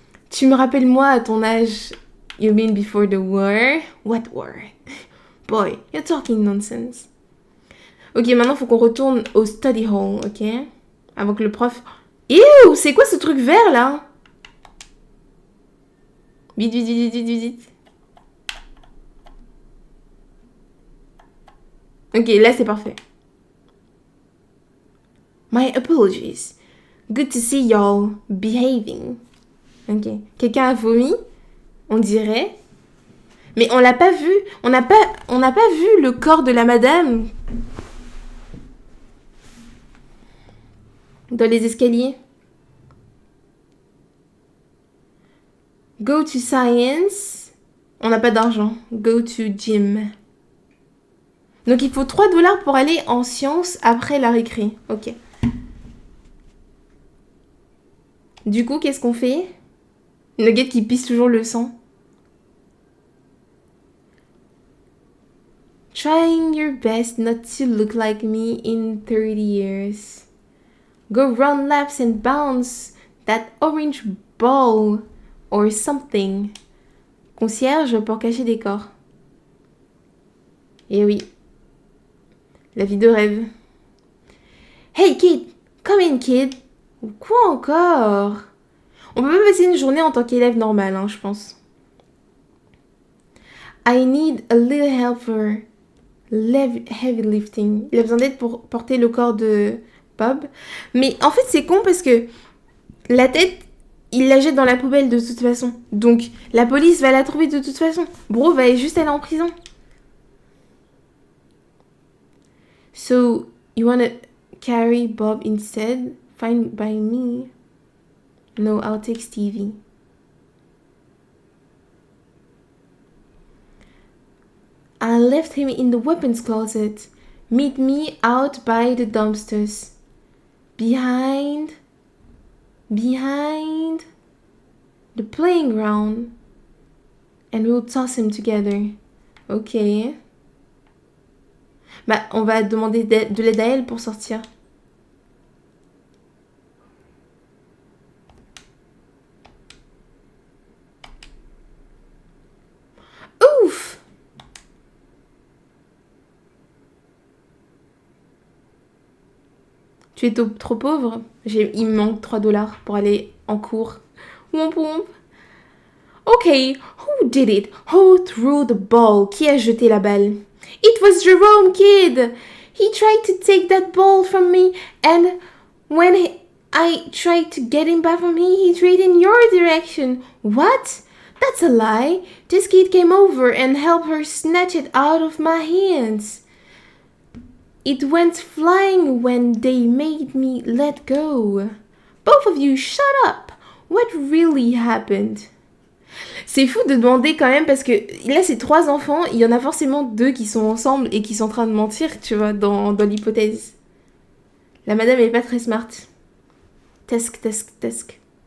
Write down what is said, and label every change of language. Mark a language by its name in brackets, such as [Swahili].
[French] Tu me rappelles moi à ton âge. [English] You mean before the war? What war? Boy, you're talking nonsense. [French] Ok, maintenant faut qu'on retourne au study hall, ok? Avant que le prof... Ew, c'est quoi ce truc vert là? Vite. Ok, là c'est parfait. [English] My apologies. Good to see y'all behaving. [French] Ok. Quelqu'un a vomi? On dirait. Mais on l'a pas vu. On n'a pas vu le corps de la madame dans les escaliers. [English] Go to science. [French] On n'a pas d'argent. [English] Go to gym. [French] Donc il faut 3 $ pour aller en sciences après la récré. Ok. Du coup, qu'est-ce qu'on fait? Nugget qui pisse toujours le sang. [English] Trying your best not to look like me in 30 years. Go run laps and bounce that orange ball or something. [French] Concierge pour cacher des corps. Eh oui. La vie de rêve. [English] Hey kid, come in kid. [French] Quoi encore? On peut pas passer une journée en tant qu'élève normal, hein, je pense. [English] I need a little help for heavy lifting. [French] Il a besoin d'aide pour porter le corps de Bob. Mais en fait, c'est con parce que la tête, il la jette dans la poubelle de toute façon. Donc, la police va la trouver de toute façon. Bro va juste aller en prison. [English] So, you wanna carry Bob instead? Fine by me. No, I'll take Stevie. I left him in the weapons closet. Meet me out by the dumpsters. Behind the playing ground. And we'll toss him together. Ok. [French] Bah, on va demander de l'aide à elle pour sortir. Ouf! Tu es trop pauvre? Il me manque 3 $ pour aller en cours. [English] Womp womp. Ok, who did it? Who threw the ball? [French] Qui a jeté la balle? [English] It was Jerome, kid! He tried to take that ball from me, and when I tried to get him back from me, he threw it in your direction. What? That's a lie. This kid came over and helped her snatch it out of my hands. It went flying when they made me let go. Both of you, shut up! What really happened? [French] C'est fou de demander quand même parce que là c'est 3 enfants, il y en a forcément 2 qui sont ensemble et qui sont en train de mentir, tu vois, dans l'hypothèse. La madame elle est pas très smart. Task.